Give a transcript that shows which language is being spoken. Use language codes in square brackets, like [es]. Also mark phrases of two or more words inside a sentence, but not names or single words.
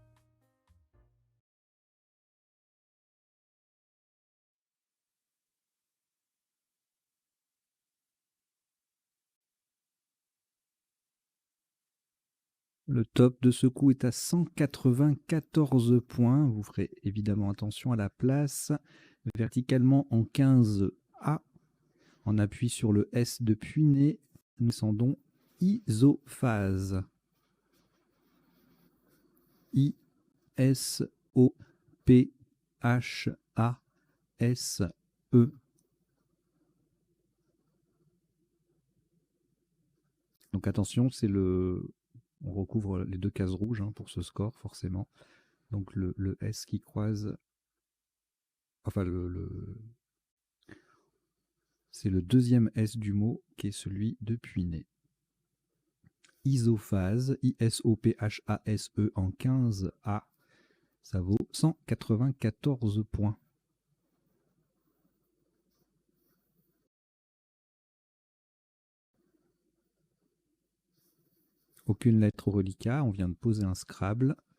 [fr] Le top de ce coup est à 194 points. Vous ferez évidemment attention à la place. Verticalement en 15A. En appui sur le S de Puiné, nous descendons isophase. I-S-O-P-H-A-S-E. Donc attention, c'est le... On recouvre les deux cases rouges hein, pour ce score, forcément. Donc le S qui croise... Enfin, c'est le deuxième S du mot qui est celui de Puiné. Isophase, I-S-O-P-H-A-S-E en 15A, ça vaut 194 points. Aucune lettre au reliquat, on vient de poser un Scrabble.